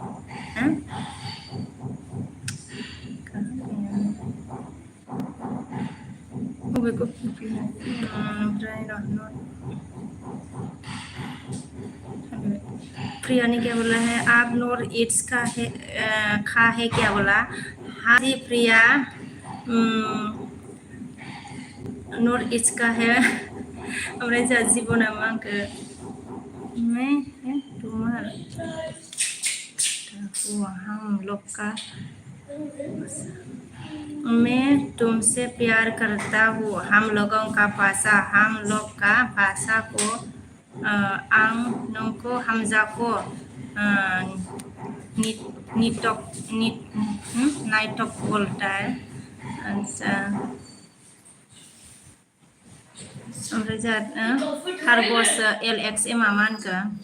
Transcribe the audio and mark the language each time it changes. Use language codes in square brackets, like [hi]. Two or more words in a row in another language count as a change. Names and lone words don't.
[brx] बबेखौ ओमफ्राय [hi] प्रिया ने क्या बोला है आप नॉर्थ ईस्ट का है क्या बोला हाँ जी प्रिया नॉर्थ ईस्ट का है [brx] ओमफ्राय जोंहा जिबना मा आंखो [hi] मैं हम लोग का मैं तुमसे प्यार करता हूँ हम लोगों का भाषा हम लोग का भाषा को [brx] आं नोंखौ हामजाखौ नायटक बोलताय ओमफ्राय जोंहा टारगस LXM मा होनखो